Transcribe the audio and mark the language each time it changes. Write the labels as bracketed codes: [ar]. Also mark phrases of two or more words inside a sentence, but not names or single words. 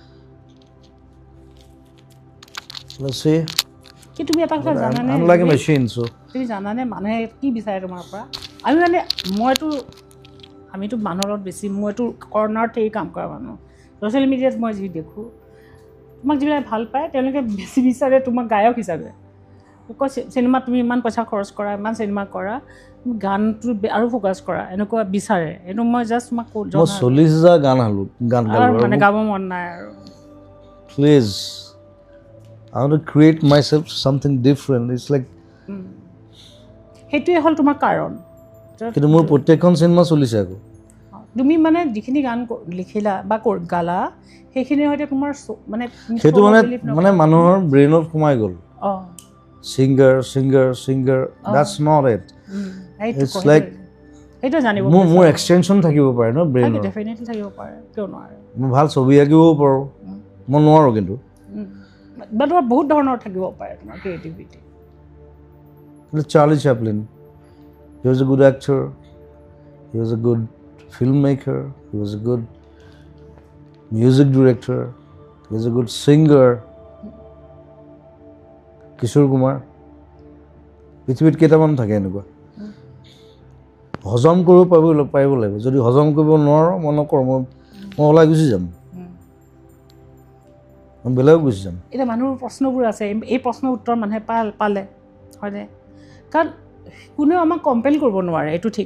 [as] কি তুমি এটা কথা জানানে তুমি জানানে মানুহে কি বিচাৰে তোমাৰ পৰা আমিতো মানুহৰ লগত বেছি মইতো কৰ্ণাৰত এই কাম কৰা মানুহ ছ'চিয়েল মিডিয়াত মই যি দেখোঁ তোমাক যিবিলাক ভাল পায় তেওঁলোকে বেছি বিচাৰে তোমাক গায়ক হিচাপে কয় চিনেমাত তুমি ইমান পইচা খৰচ কৰা ইমান চিনেমা কৰা তুমি গানটো আৰু ফ'কাছ কৰা এনেকুৱা বিচাৰে এইটো মই জাষ্ট তোমাক 40,000 গান গালোঁ মানে গাব মন নাই আৰু প্লিজ [en] I want to create myself something different. It's like [as] সেইটোৱে হ'ল তোমাৰ কাৰণ কিন্তু মোৰ প্ৰত্যেকখন চিনেমা চলিছে আকৌ তুমি মানে যিখিনি গান লিখিলা বা গালা সেইখিনিৰ সৈতে তোমাৰ সেইটো মানে মানুহৰ ব্ৰেইনত সোমাই গ'ল [en] singer that's not it it's like [as] সেইটো জানিব মোৰ এক্সটেনশ্যন থাকিব পাৰে ন ব্ৰেইনৰ ডেফিনেটলি থাকিব পাৰে কিয় নোৱাৰে মই ভাল ছবি আঁকিব পাৰোঁ মই নোৱাৰোঁ কিন্তু বা তোমাৰ বহুত ধৰণৰ থাকিব পাৰে তোমাৰ ক্ৰিয়েটিভিটি [en] Charlie Chaplin he was a good actor he was a good filmmaker he was a good music director he was a good singer [as] Kishore Kumar পৃথিৱীত কেইটামান থাকে এনেকুৱা হজম কৰিব পাৰিব লাগিব যদি হজম কৰিব নোৱাৰোঁ মই নকৰোঁ মই ওলাই গুচি যাম মই বেলেগ গুচি যাম এতিয়া মানুহৰ প্ৰশ্নবোৰ আছে এই প্ৰশ্নৰ উত্তৰ মানুহে পালে হয়নে কাৰণ কোনেও আমাক কম্পেল কৰিব নোৱাৰে এইটো ঠিক